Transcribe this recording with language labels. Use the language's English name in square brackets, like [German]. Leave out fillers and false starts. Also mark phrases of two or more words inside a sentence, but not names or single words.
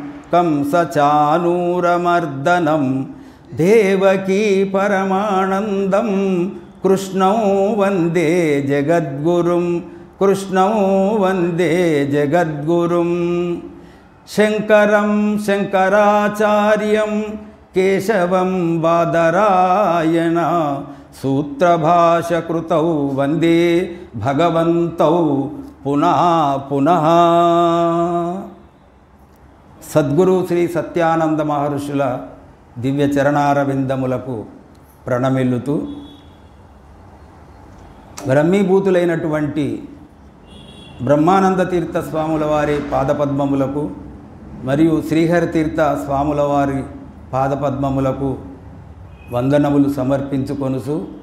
[Sanskrit] कंसचाणूरमर्दनं देवकी परमानन्दं कृष्णं वन्दे जगद्गुरुं कृष्णं वन्दे जगद्गुरुं शंकरं शंकराचार्यं केशवं बादरायण सूत्रभाष्यकृतौ वंदे भगवन्तौ पुनः पुनः [Telugu] सद्गुरु श्री सत्यानंद महर्षुల దివ్య చరణారవిందములకు ప్రణమిల్లుతూ బ్రహ్మీభూతులైనటువంటి బ్రహ్మానంద తీర్థ స్వాముల వారి పాదపద్మములకు మరియు శ్రీహరి తీర్థ స్వాముల వారి పాదపద్మములకు వందనములు సమర్పించుకొనుచు